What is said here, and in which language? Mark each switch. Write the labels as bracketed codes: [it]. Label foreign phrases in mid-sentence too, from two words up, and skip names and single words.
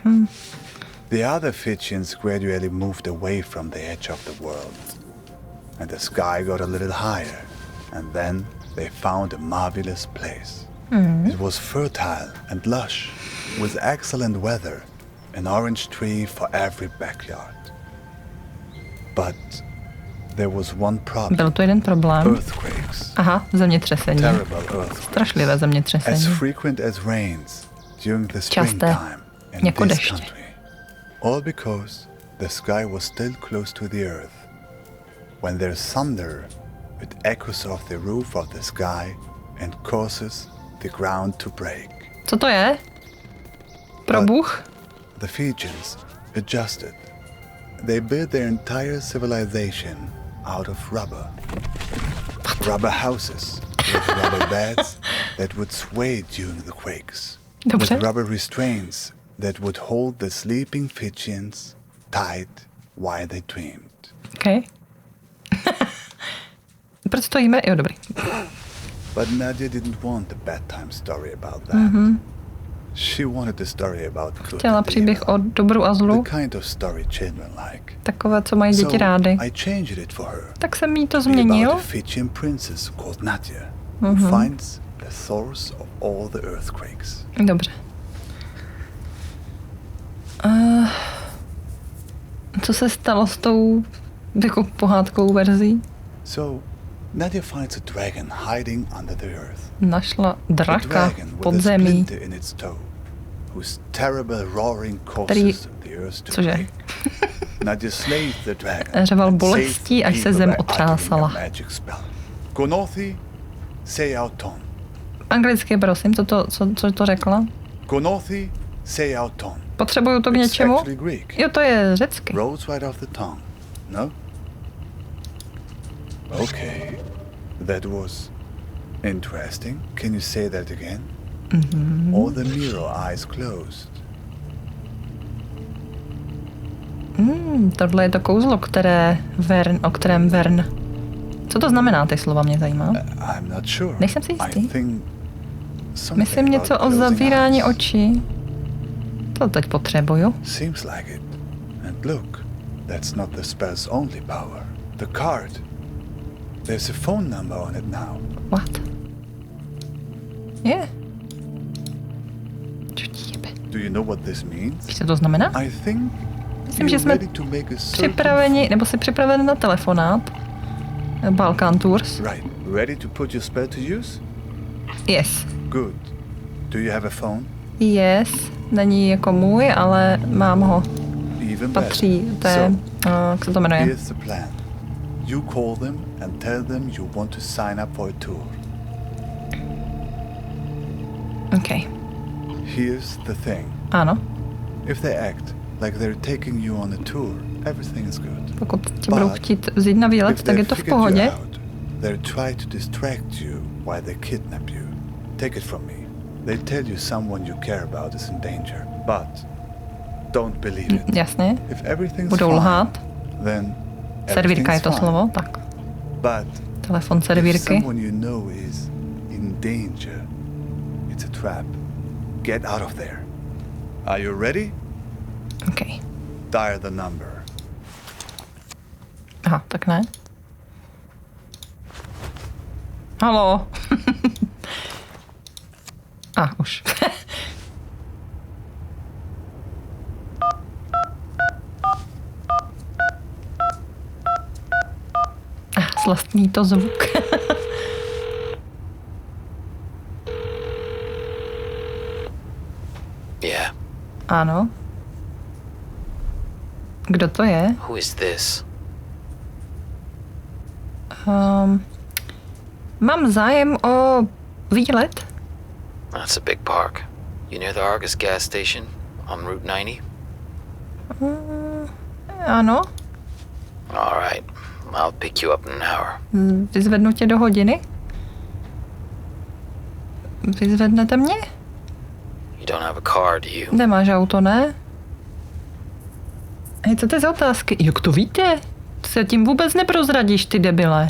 [en] The other Fijians gradually moved away from the edge of the world, and the sky got a little higher, and then they found a marvelous place. It was fertile and lush, with excellent weather, an orange tree for every backyard. But there was one problem. [cs] Byl to jeden problém. [en] Earthquakes. [cs] Aha, zemětřesení. [en] Terrible earthquakes. [cs] Strašlivé zemětřesení. [en] As frequent as rains during the springtime in [cs] jako [en] this [cs] deště. [en] country. All because the sky was still close to the earth. When there's thunder, it echoes off the roof of the sky and causes the ground to break. [cs] Co to je? Probuch? [en] The Fijians adjusted. They built their entire civilization out of rubber. Rubber houses with rubber beds that would sway during the quakes. [cs] Dobře. [en] With rubber restraints that would hold the sleeping Fijians tight while they dreamed. [cs] Okay. Proč stojíme? Jo, dobrý. [en] But Nadia didn't want a bedtime story about that. She wanted a story about good [cs] Chtěla [en] and [cs] příběh [en] evil. [cs] o dobru a zlu. [en] The kind of story children like. [cs] Takové, co mají děti rády. [en] I changed it for her. [cs] Tak jsem jí to [en] About [cs] změnil. [en] a Fijian princess called Nadia, who finds the source of all the earthquakes. [cs] Dobře. Co se stalo s tou jako pohádkovou verzí? [en] So, Nadia finds a dragon hiding under the earth. [cs] Našla [en] A [cs] draka [en] dragon [cs] pod [en] with a [cs] zemí. [en] splinter in its toe, whose terrible roaring causes the earth to [cs] Cože? [en] break. Nadia slays the dragon. [cs] Řeval [en] and [cs] bolestí, [en] saves [cs] až [en] the [cs] se [en] people [cs] zem [en] by uttering a [cs] otřásala. [en] magic spell. Gonothi, say out ton. [cs] Anglicky, prosím, co to řekla? Gonothi, say out ton. Potřebuju to k [en] It's [cs] něčemu? [en] actually Greek. [cs] Jo, to je řecky. [en] Rolls right off the tongue. [cs] No? Okay. [en] That was interesting. Can you say that again? All the mirror eyes closed. [cs] Tohle je to kouzlo, o kterém Vern. Co to znamená, ty slova mě zajímá? [en] I'm not sure. [cs] Nejsem si [en] I [cs] jistý. [en] think something [cs] Myslím něco [en] about [cs] o [en] closing [cs] zavírání [en] eyes. [cs] očí. To teď potřebuju. [en] Seems like it. And look, that's not the spell's only power. The card. There's a phone number on it now. What? [cs] Je. Co ti jebe? [en] Do you know what this means? [cs] Víš, co to znamená? [en] I think [cs] Myslím, že [en] you're [cs] jsme [en] ready to make a certain [cs] připraveni, nebo jsi připraven na telefonát. [en] Balkan Tours. Right. Ready to put your spell to use? Yes. Good. Do you have a phone? Yes. [cs] Není jako můj, ale mám ho. [en] Even [cs] Patří [en] better. [cs] jak se to jmenuje? [en] Here's the plan. You call them and tell them you want to sign up for a tour. Okay. Here's the thing. [cs] Ano. [en] If they act like they're taking you on a tour, everything is good. [cs] Pokud tě budou chtít vzít na výlet, tak je to v pohodě. [en] They'll try to distract you while they kidnap you. Take it from me. They tell you someone you care about is in danger, but don't believe it. [cs] Jasně. [en] If everything's [cs] Budou [en] fine, [cs] lhát. [en] then [cs] Servírka je to [en] everything's fine. [cs] slovo, tak. [en] But [cs] Telefon [en] if [cs] servírky. [en] someone you know is in danger, it's a trap. Get out of there. Are you ready? Okay. Dial the number. [cs] Aha, tak ne. Haló. Už. Slastní to zvuk. [en] Yeah. [cs] Ano. Kdo to je? [en] Who is this? [cs] Mám zájem o výlet. [en] That's a big park. You near the Argus gas station on Route 90? [cs] Ano. [en] All right. I'll pick you up in an hour. [cs] Vyzvednu tě do hodiny? Vyzvednete mě? [en] You don't have a car, do you? [cs] Nemáš auto, ne? Hej, co to je za otázky? Jak to víte? To se tím vůbec neprozradíš, ty debile.